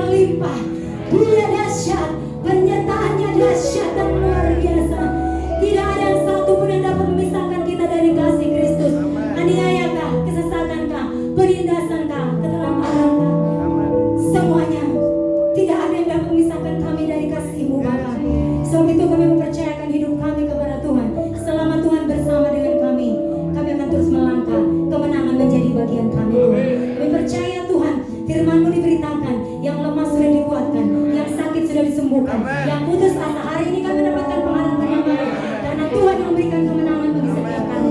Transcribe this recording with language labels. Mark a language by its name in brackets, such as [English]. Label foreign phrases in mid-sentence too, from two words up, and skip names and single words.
[Indonesian] berlimpah. Dia dahsyat, penyertaannya dahsyat dan luar biasa. Tidak ada yang satu pun yang dapat memisahkan kita dari kasih Kristus. Aniayakah, kesesatankah, penindasankah, keterlantarankah, semuanya tidak ada yang dapat memisahkan kami dari kasih-Mu Bapa. Sebab itu kami mempercayakan hidup kami kepada Tuhan. Selama Tuhan bersama dengan kami akan terus melangkah. Kemenangan menjadi bagian kami, Tuhan. Kami percaya Tuhan, firman-Mu diberitakan, yang lemah sudah dikuatkan, yang sakit sudah disembuhkan, yang putus asa hari ini kami mendapatkan pengharapan yang baru, karena Tuhan yang memberikan kemenangan bagi setiap kami.